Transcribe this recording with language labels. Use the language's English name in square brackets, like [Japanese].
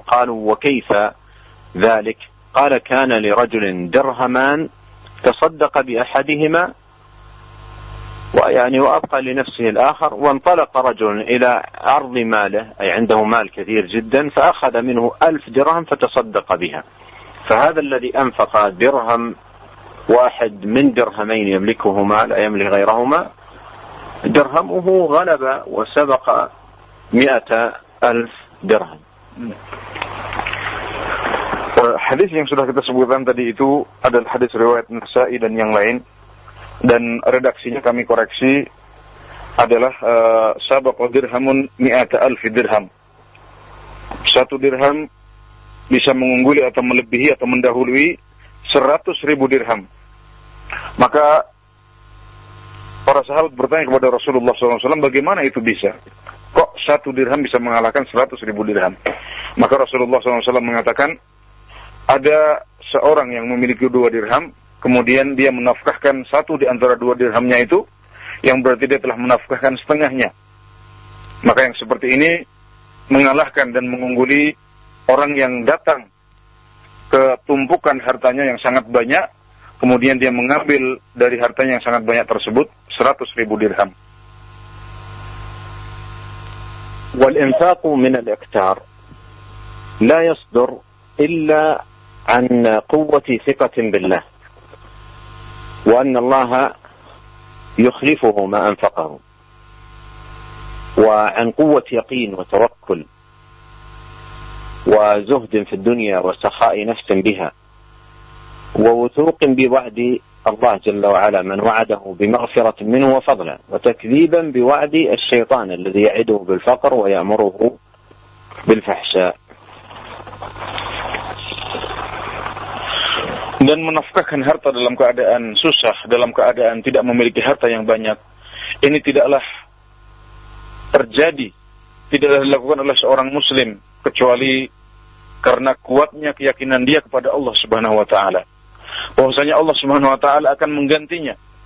[Arabic] قالوا وكيف ذلك؟ قال كان لرجل درهمان تصدق بأحدهما ويعني وأبقى لنفسه الآخر، وانطلق رجل إلى أرض ماله أي عنده مال كثير جدا فأخذ منه 1000 درهم فتصدق بها. فهذا الذي أنفق درهم واحد من درهمين يملكهما لا يملك غيرهما درهمه غلب وسبق 100,000 درهم. [Indonesian] حديث yang sudah kita sebutkan tadi itu adalah hadis riwayat Nasa'i dan yang lain. Dan redaksinya kami koreksi adalah [Arabic] sabaqa dirhamun [Indonesian] 100,000 dirham. Satu dirham bisa mengungguli atau melebihi atau mendahului 100,000 dirham. Maka para sahabat bertanya kepada Rasulullah SAW, bagaimana itu bisa? Kok satu dirham bisa mengalahkan 100,000 dirham? Maka Rasulullah SAW mengatakan, ada seorang yang memiliki 2 dirham. Kemudian dia menafkahkan 1 di antara 2 dirhamnya itu, yang berarti dia telah menafkahkan setengahnya. Maka yang seperti ini mengalahkan dan mengungguli orang yang datang ke tumpukan hartanya yang sangat banyak, kemudian dia mengambil dari hartanya yang sangat banyak tersebut 100,000 dirham. [Arabic] Wal infaqu min al iktar la yasdur illa an quwwati thiqatin billah وأن الله يخلفه ما أنفقه، وعن قوة يقين وتوكل وزهد في الدنيا وسخاء نفس بها ووثوق بوعد الله جل وعلا من وعده بمغفرة منه وفضلا، وتكذيبا بوعد الشيطان الذي يعده بالفقر ويأمره بالفحشاء. [Indonesian] Dan menafkahkan harta dalam keadaan susah, dalam keadaan tidak memiliki harta yang banyak, ini tidaklah terjadi, tidaklah dilakukan oleh seorang muslim kecuali karena kuatnya keyakinan dia kepada Allah Subhanahu wa taala bahwasanya Allah Subhanahu wa taala akan menggantinya,